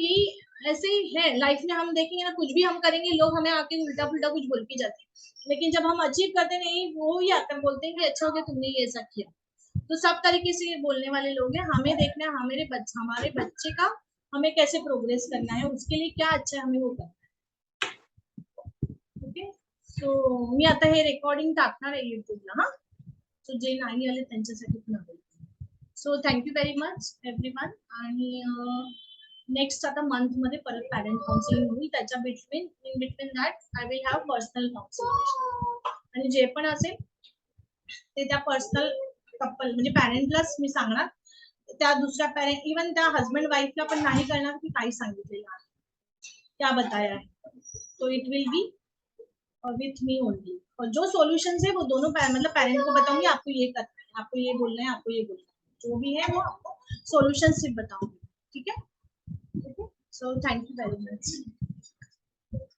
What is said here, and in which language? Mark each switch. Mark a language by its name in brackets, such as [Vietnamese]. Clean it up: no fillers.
[Hindi] यही ऐसे ही है लाइफ में। हम देखेंगे ना, कुछ भी हम करेंगे लोग हमें आके उल्टा पुल्टा कुछ बोल के जाते हैं, लेकिन जब हम अचीव करते नहीं, वो ही आकर बोलते हैं कि अच्छा हो गया तुमने ये ऐसा किया। तो सब तरीके से ये बोलने वाले लोग हैं। हमें देखना है हमारे बच्चे का हमें कैसे प्रोग्रेस करना है, उसके लिए क्या अच्छा है हमें वो करना है। [Marathi] ओके, सो मी आता हे रेकॉर्डिंग टाकणार आहे युट्यूबला, हा। सो जे नाही आले त्यांच्यासाठी पण आहे. So [English] Thank you very much everyone. [Marathi] आणि नेक्स्ट आता मंथ मध्ये परत पॅरेंट काउन्सिलिंग होईल, त्याच्या [English] In between that I will have personal counselling. [Marathi] आणि जे पण असेल ते त्या पर्सनल कपल म्हणजे पॅरेंटलाच मी सांगणार, त्या दुसऱ्या पॅरेंट इवन त्या हस्बंड वाईफला पण नाही करणार की काही सांगितलेलं आहे, [Hindi] क्या बताया है. तो [English] it will be with me only, [Hindi] और जो सॉल्यूशन है वो दोनों मतलब पेरेंट को बताऊंगी, आपको ये करना है, आपको ये बोलना है, आपको ये बोलना है, जो भी है वो आपको सॉल्यूशन सिर्फ बताऊंगी. ठीक है? [English] So thank you very much.